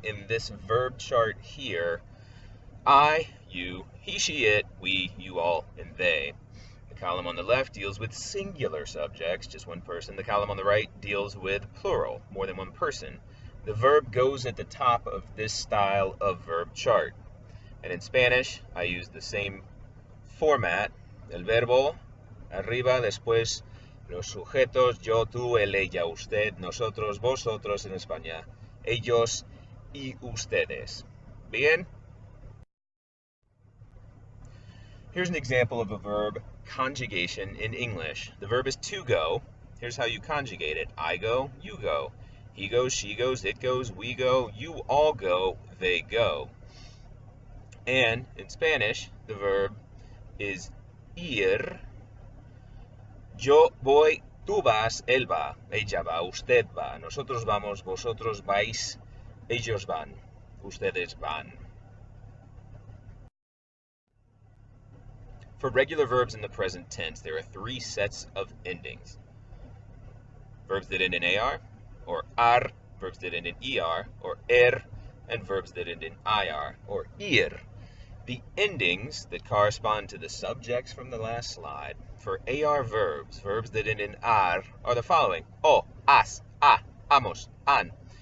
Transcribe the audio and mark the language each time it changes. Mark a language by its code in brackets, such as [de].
[en] In this verb chart here, I, you, he, she, it, we, you, all, and they. The column on the left deals with singular subjects, just one person. The column on the right deals with plural, more than one person. The verb goes at the top of this style of verb chart. And in Spanish, I use the same [es] format, el verbo, arriba, después los sujetos, yo, tú, él, ella, usted, nosotros, vosotros en España, ellos y ustedes. Bien? [en] Here's an example of a verb conjugation in English. The verb is to go. Here's how you conjugate it. I go, you go. He goes, she goes, it goes, we go, you all go, they go. And in Spanish, the verb is ir. [es] Yo voy, tú vas, él va, ella va, usted va, nosotros vamos, vosotros vais, ellos van, ustedes van. [en] For regular verbs in the present tense, there are three sets of endings. Verbs that end in AR, or ar, verbs that end in ER, or and verbs that end in IR, or ir. The endings that correspond to the subjects from the last slide for AR verbs, verbs that end in ar, are the following: o, as, a, amos, an.